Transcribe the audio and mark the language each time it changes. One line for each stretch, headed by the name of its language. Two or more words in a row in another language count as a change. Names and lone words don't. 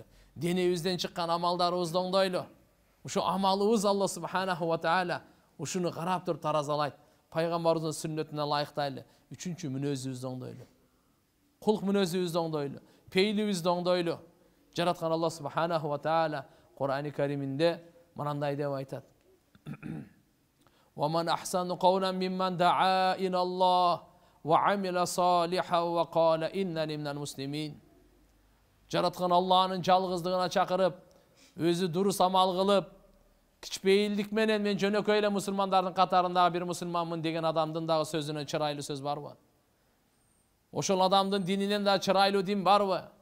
Kyrgyz: Денебизден чыккан амалдарыбызды оңдойлу. Ошо амалыбыз
Arabic: الله سبحانه وتعالى
Kyrgyz: ушуну карап туруп таразалайт. Пайгамбарыбыздын сүннөтүнө ылайыктайлы. Үчүнчү мүнөзүбүздү оңдойлу. Кулк мүнөзүбүздү оңдойлу. Пейилибизди оңдойлу. Жараткан
Arabic: الله سبحانه وتعالى
Kyrgyz: Кур'ани Кариминде мындай деп айтат:
Arabic: "ومن أحسن قولا ممن دعا إلى الله وعمل صالحا وقال إنني من المسلمين."
Kyrgyz: Жараткан Алланын жалгыздыгына чакырып, өзү дурус амал кылып, кичпейилдик менен мен жөнөкөй эле мусулмандардын катарындагы бир мусулманмын деген адамдын дагы сөзүнөн чырайлуу сөз барбы? Ошол адамдын дининен да чырайлуу дин барбы?